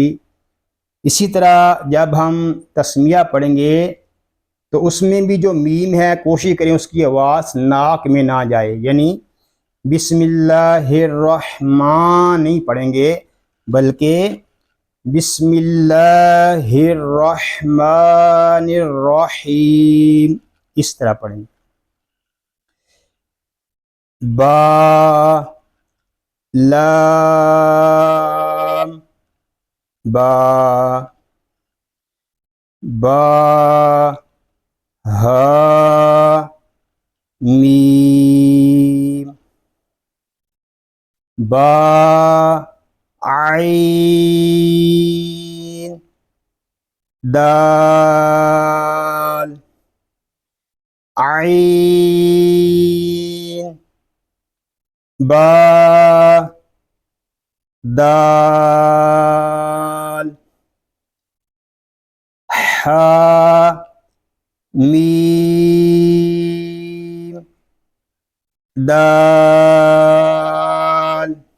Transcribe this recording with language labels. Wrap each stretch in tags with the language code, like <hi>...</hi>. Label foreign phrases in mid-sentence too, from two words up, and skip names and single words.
<ur>اسی طرح جب ہم تسمیہ پڑھیں گے تو اس میں بھی جو میم ہے کوشش کریں اس کی آواز ناک میں نہ جائے، یعنی</ur> <ar>بسم اللہ الرحمن</ar> <ur>نہیں پڑھیں گے بلکہ</ur> <ar>بسم اللہ الرحمن الرحیم</ar> <ur>اس طرح پڑھیں گے.</ur> <ar>با، لام، با، با، ہا، میم، با، عین، دال، عین، با، دال، حا، میم، دال،</ar>